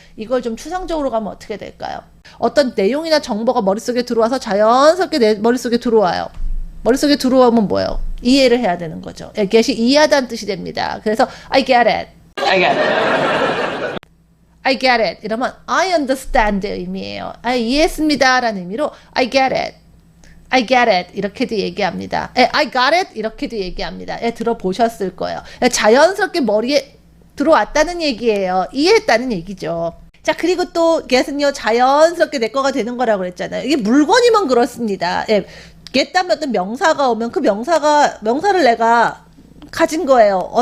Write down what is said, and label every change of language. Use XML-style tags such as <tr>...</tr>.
<ko>이걸 좀 추상적으로 가면 어떻게 될까요? 어떤 내용이나 정보가 머릿속에 들어와서 자연스럽게 내 머릿속에 들어와요. 머릿속에 들어오면 뭐예요? 이해를 해야 되는 거죠. get이 이해하다는 뜻이 됩니다. 그래서</ko> <en>I get it. I get it. I get it.</en> <ko>이러면</ko> <en>I understand</en> <ko>의미예요. 이해했습니다 라는 의미로</ko> <en>I get it. I get it</en> <ko>이렇게도 얘기합니다.</ko> <en>I got it 이렇게도 얘기합니다.</en> <ko>들어보셨을 거예요. 자연스럽게 머리에 들어왔다는 얘기예요. 이해했다는 얘기죠. 자, 그리고 또 get은요 자연스럽게 내 거가 되는 거라고 그랬잖아요. 이게 물건이면 그렇습니다. get 다음에 어떤 명사가 오면 그 명사를 내가 가진 거예요.</ko>